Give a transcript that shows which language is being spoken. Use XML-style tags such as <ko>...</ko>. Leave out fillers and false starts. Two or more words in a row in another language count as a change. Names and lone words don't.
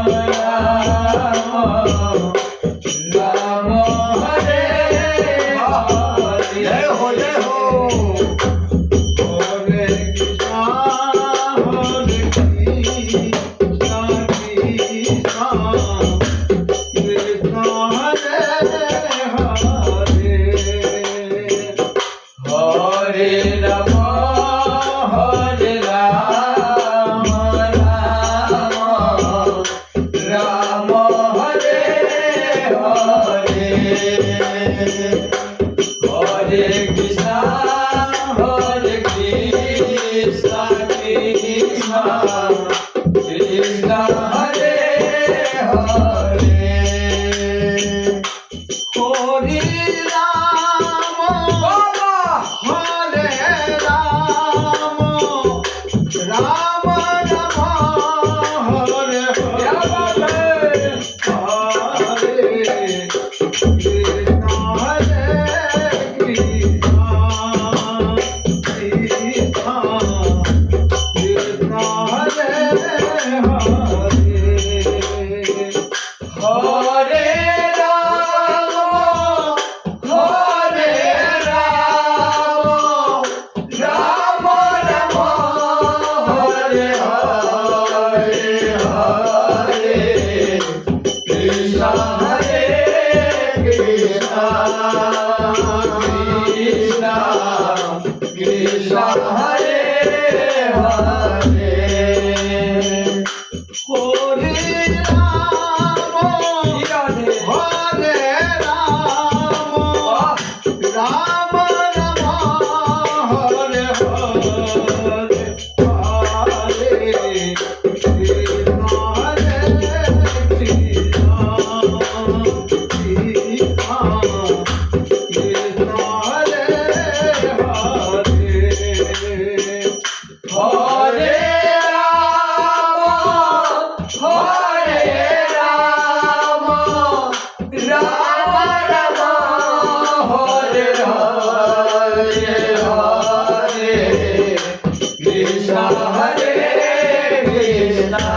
<hi>राम हरे हरे जय हो</hi> <bn>হরে কৃষ্ণ হরে কৃষ্ণ কৃষ্ণ কৃষ্ণ হরে হরে</bn> <hi>हरे राम हरे राम राम राम हरे हरे हरे कृष्णा हरे कृष्णा कृष्णा कृष्णा हरे हरे</hi> <bn>হরি রাম</bn> <hi>बाबा</hi> <bn>হরে রাম রাম রাম হরে</bn> <hi>क्या बात है</hi> <bn>হরে কৃষ্ণ হরে কৃষ্ণ কৃষ্ণ কৃষ্ণ হরে হরে</bn> <hi>हरे राम हरे राम राम राम हरे हरे हरे कृष्ण हरे कृष्ण कृष्ण कृष्ण हरे हरे</hi> <bn>হরে রাম হরে রাম রাম রাম হরে হরে হরে কৃষ্ণ হরে কৃষ্ণ কৃষ্ণ কৃষ্ণ হরে হরে</bn> <hi>हरे राम राम राम हरे हरे हरे कृष्ण हरे कृष्ण</hi>